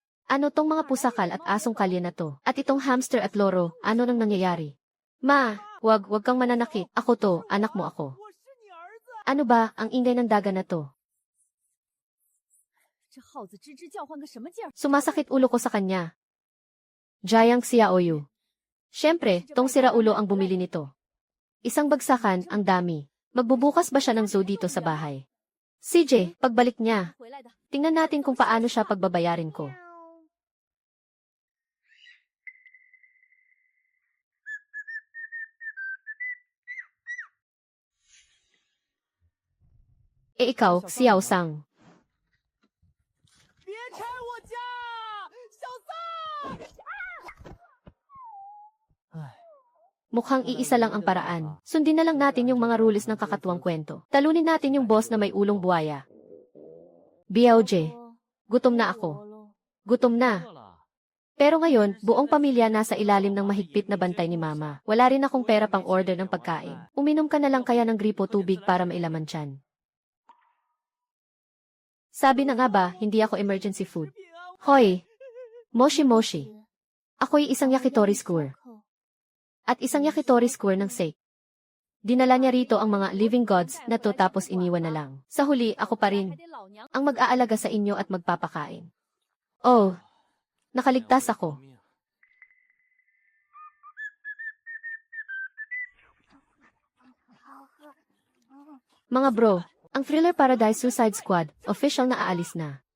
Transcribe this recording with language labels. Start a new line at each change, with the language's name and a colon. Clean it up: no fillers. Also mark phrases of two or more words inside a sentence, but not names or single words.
Filipino: Ano tong mga pusakal at asong kalye na to? At itong hamster at loro, ano nang nangyayari? Ma, wag kang mananakit. Ako to, anak mo ako.
Chinese: 我是你儿子。
Filipino: Ano ba, ang ingay ng daga na to?
Chinese: 这耗子吱吱叫唤个什么劲儿？
Filipino: Sumasakit ulo ko sa kanya. Jayang Xiaoyu. Siyempre, tong siraulo ang bumili nito. Isang bagsakan, ang dami. Magbubukas ba siya ng zoo dito sa bahay? CJ, pagbalik niya,
Chinese: 回来的。
Filipino: tingnan natin kung paano siya pagbabayarin ko. Ikaw, Xiao Sang.
Chinese: 别拆我家，小三！唉，
Filipino: Mukhang iisa lang ang paraan. Sundin na lang natin yung mga rules ng kakatuwang kwento. Talunin natin yung boss na may ulong buhaya. BLJ, gutom na ako. Gutom na.
Chinese: 饿了。
Filipino: Pero ngayon, buong pamilya nasa ilalim ng mahigpit na bantay ni Mama. Wala rin akong pera pang order ng pagkain. Uminom ka na lang kaya ng gripo tubig para mailaman tiyan. Sabi na nga ba, hindi ako emergency food. Hoy!
Japanese: Moshi Moshi.
Filipino: Ako'y isang yakitori skewer. At isang yakitori skewer ng sake. Dinala niya rito ang mga
English: living gods
Filipino: na to tapos iniwan na lang. Sa huli, ako pa rin
Chinese: 还得老娘
Filipino: ang mag-aalaga sa inyo at magpapakain. Oh, nakaligtas ako. Mga bro, ang Thriller Paradise Suicide Squad, official na aalis na.